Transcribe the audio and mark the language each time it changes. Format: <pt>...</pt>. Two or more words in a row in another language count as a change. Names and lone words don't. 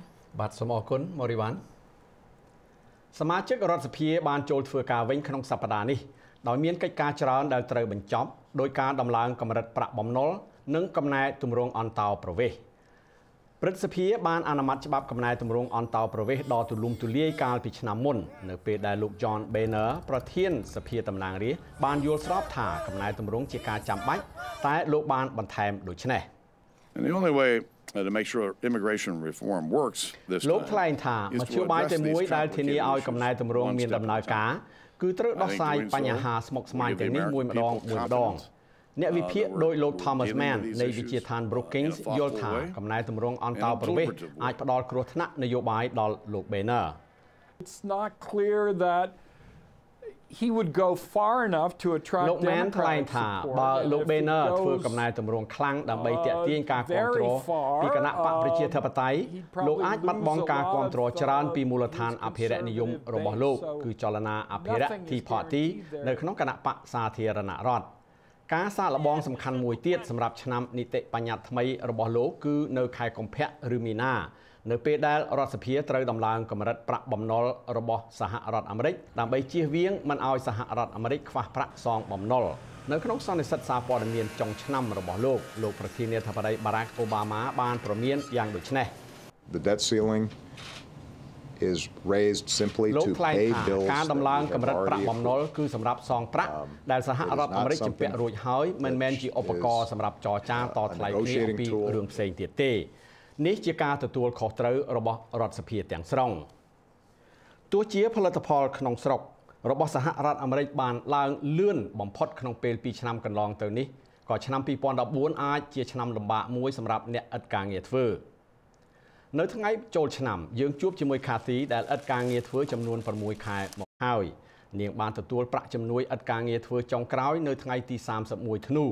<km>បាទសូមអរគុណ Morivan សមាជិករដ្ឋសភាបានចូលធ្វើការវិញក្នុងសប្តាហ៍នេះដោយមានកិច្ចការច្រើនដែលត្រូវបញ្ចប់ដោយការដំឡើងកម្រិតប្រាក់បំណុលនិងកំណែទម្រង់អន្តោប្រវេសន៍ព្រឹទ្ធសភាបានអនុម័តច្បាប់កំណែទម្រង់អន្តោប្រវេសន៍ដ៏ទូលំទូលាយកាលពីឆ្នាំមុននៅពេលដែលលោក John Boehner ប្រធានសភាតំណាងរាស្ត្របានយល់ស្របថាកំណែទម្រង់ជាការចាំបាច់តែលោកបានបន្ថែមដូចនេះ</km> <en>to make sure immigration reform works this time</en> <km>លោកថ្លែងថាមធ្យោបាយតែមួយដែលធានាឲ្យកំណែទម្រង់មានដំណើរការគឺត្រូវដោះស្រាយបញ្ហាស្មុគស្មាញទាំងនេះមួយម្ដងអ្នកវិភាគដោយលោក Thomas Mann នៃវិទ្យាស្ថាន Brookings យល់ថាកំណែទម្រង់អន្តោប្រវេសន៍អាចផ្ដល់គ្រោះថ្នាក់នយោបាយដល់លោក Boehner</km> <en>It's not clear that he would go far enough to attract</en> <km>លោក Mann ថ្លែងថាបើលោក Boehner ធ្វើកំណែទម្រង់ខ្លាំងដើម្បីទាក់ទាញការគាំទ្រពីគណៈបកប្រជាធិបតេយ្យលោកអាចបាត់បង់ការគាំទ្រច្រើន ពីមូលដ្ឋានអភិរក្សនិយមរបស់លោកគឺចលនាអភិរក្ស Tea Party នៅក្នុងគណៈបកសាធារណរដ្ឋការសាកល្បងសំខាន់មួយទៀតសម្រាប់ឆ្នាំនីតិបញ្ញត្តិថ្មីរបស់លោកគឺនៅខែកុម្ភៈឬមីនានៅពេលដែលរដ្ឋសភាត្រូវដំឡើងកម្រិតប្រាក់បំណុលរបស់សហរដ្ឋអាមេរិកដើម្បីជៀសវាងមិនឲ្យសហរដ្ឋអាមេរិកខ្វះប្រាក់សងបំណុលនៅក្នុងសន្និសីទសារព័ត៌មានចុងឆ្នាំរបស់លោកប្រធានាធិបតី Barack Obama បានព្រមានយ៉ាងដូចនេះ</km> <en>The debt ceiling is raised simply to pay bills</en> <km>ការដំឡើងកម្រិតប្រាក់បំណុលគឺសម្រាប់សងប្រាក់ដែលសហរដ្ឋអាមេរិកជំពាក់រួចហើយមិនមែនជាឧបករណ៍សម្រាប់ចរចាតថ្លៃគ្នាអំពី រឿងផ្សេងទៀតទេនេះជាការទទួលខុសត្រូវរបស់រដ្ឋសភាទាំងស្រុងទោះជាផលិតផលក្នុងស្រុករបស់សហរដ្ឋអាមេរិកបានឡើងលឿនបំផុតក្នុងពេល2ឆ្នាំកន្លងទៅនេះក៏ឆ្នាំ2014អាចជាឆ្នាំលំបាកមួយសម្រាប់អ្នកឥតការងារធ្វើនៅថ្ងៃចូលឆ្នាំយើងជួបជាមួយខាធីដែលឥតការងារធ្វើចំនួន6ខែមកហើយនាងបានទទួលប្រាក់ជំនួយឥតការងារធ្វើចុងក្រោយនៅថ្ងៃទី31ធ្នូ</km>